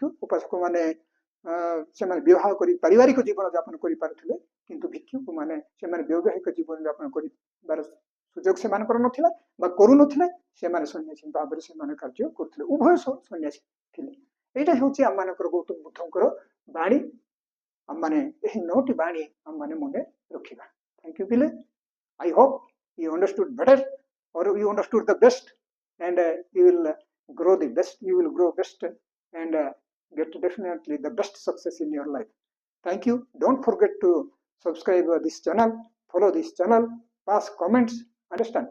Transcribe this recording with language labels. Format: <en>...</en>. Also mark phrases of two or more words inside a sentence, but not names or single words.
<or>ଉପାସକ ମାନେ ସେମାନେ ବିବାହ କରି ପାରିବାରିକ ଜୀବନ ଯାପନ କରିପାରୁଥିଲେ, କିନ୍ତୁ ଭିକ୍ଷୁକ ମାନେ ସେମାନେ ବୈବାହିକ ଜୀବନ ଯାପନ କରିବାର ସୁଯୋଗ ସେମାନଙ୍କର ନଥିଲା ବା କରୁନଥିଲେ। ସେମାନେ ସନ୍ନ୍ୟାସୀ ଭାବରେ ସେମାନେ କାର୍ଯ୍ୟ କରୁଥିଲେ, ଉଭୟ ସନ୍ନ୍ୟାସୀ ଥିଲେ। ଏଇଟା ହେଉଛି ଆମମାନଙ୍କର ଗୌତମ ବୁଦ୍ଧଙ୍କର ବାଣୀ। ଆମମାନେ ଏହି 9ଟି ବାଣୀ ଆମମାନେ ମନେ ରଖିବା।</or> <en>thank you</en> <or>ପିଲେ।</or> <en>I hope you understood better or you understood the best, and you will grow the best, you will grow best and get definitely the best success in your life. Thank you. Don't forget to subscribe this channel, follow this channel, pass comments, understand.</en>